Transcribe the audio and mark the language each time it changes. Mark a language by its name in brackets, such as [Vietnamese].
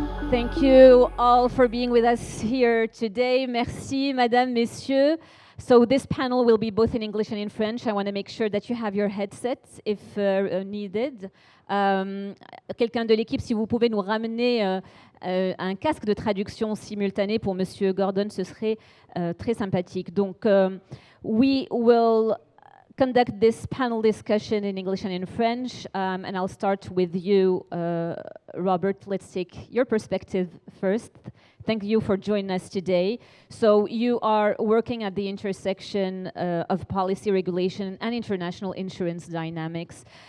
[English] Thank you all for being with us here today. [French] Merci, mesdames, messieurs. [English] So this panel will be both in English and in French. I want to make sure that you have your headsets if needed. [French] Quelqu'un de l'équipe, si vous pouvez nous ramener un casque de traduction simultanée pour Monsieur Gordon, ce serait très sympathique. [English] Donc, we will conduct this panel discussion in English and in French, and I'll start with you, Robert. Let's take your perspective first. Thank you for joining us today. So you are working at the intersection of policy regulation and international insurance dynamics.